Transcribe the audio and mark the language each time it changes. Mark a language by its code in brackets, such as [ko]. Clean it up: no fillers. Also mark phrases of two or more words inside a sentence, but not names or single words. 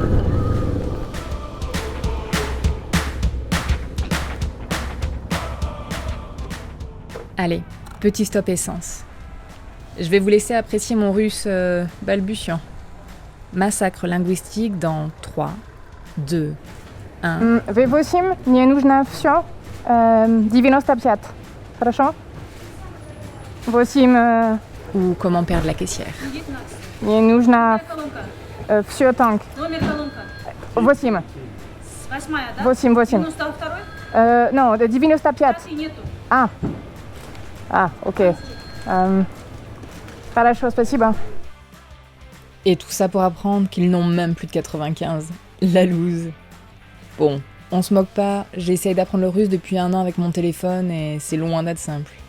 [fr] Allez, petit stop essence. Je vais vous laisser apprécier mon russe balbutiant. Massacre linguistique dans 3, 2, 1... [ru] Wy восемь, nie нужно всё, 95. Хорошо? [fr] Ou comment perdre la caissière. [ru] Не нужно всё танк. Номер колонка. 8. [fr] 8. 92? Non, 95. [ru] Ah, ok. Хорошо, спасибо. [fr] Et tout ça pour apprendre qu'ils n'ont même plus de 95. La loose. Bon, on se moque pas, j'essaye d'apprendre le russe depuis 1 an avec mon téléphone et c'est loin d'être simple.